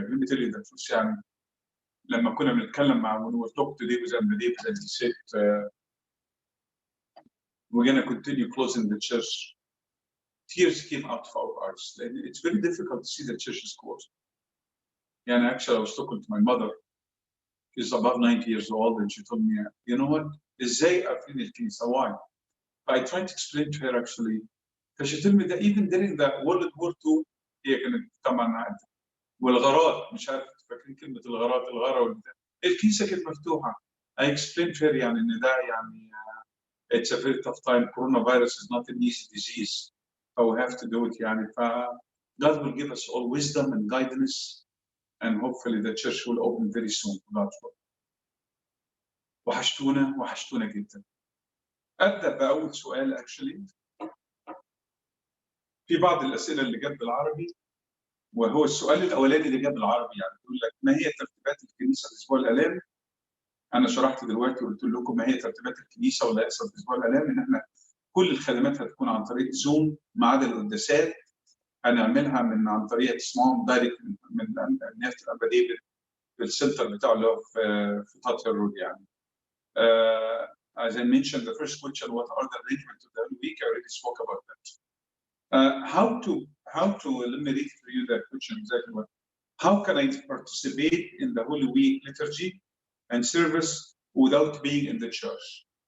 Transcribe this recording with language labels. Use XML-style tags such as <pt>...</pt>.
<en>Let me tell you the truth</en> <ar>يعني لما كنا بنتكلم مع</ar> <en>when we were talking today with David and he said we're going to continue closing the church. Tears came out of our eyes. It's very difficult to see the church is closed. And actually, I was talking to my mother. She's above 90 years old, and she told me, you know what?</en> <ar>إزاي قافلين الكنيسة?</ar> <en>Why? I tried to explain to her actually. She told me that even during the World War II</en> <ar>هي كانت طبعا والغارات مش عارف فاكرين كلمة الغارة والبتاع الكنيسة كانت مفتوحة.</ar> <en>I explained to her</en> <ar>يعني إن ده يعني</ar> <en>it's a very tough time. Coronavirus is not an easy disease. But we have to do it يعني God will give us all wisdom and guidance and hopefully the church will open very soon. God's will.</en> <ar>وحشتونا جدا. أبدأ بأول سؤال actually. في بعض الأسئلة اللي جت بالعربي وهو السؤال الأولاني اللي جت بالعربي يعني بيقول لك ما هي ترتيبات الكنيسة الأسبوع الآلام؟ أنا شرحت دلوقتي وقلت لكم ما هي ترتيبات الكنيسة واللي هيحصل في الأسبوع الآلام إن إحنا كل الخدمات هتكون عن طريق زوم ما عدا القداسات هنعملها عن طريق تسمعهم دايركت من الناس تبقى بديل في السنتر بتاعه اللي هو في تاتر رود يعني.</ar> <en>As I mentioned, the first question, what are the arrangements of the Holy Week? I already spoke about that. Let me read for you that question exactly what. How can I participate in the Holy Week liturgy and service without being in the church?</en>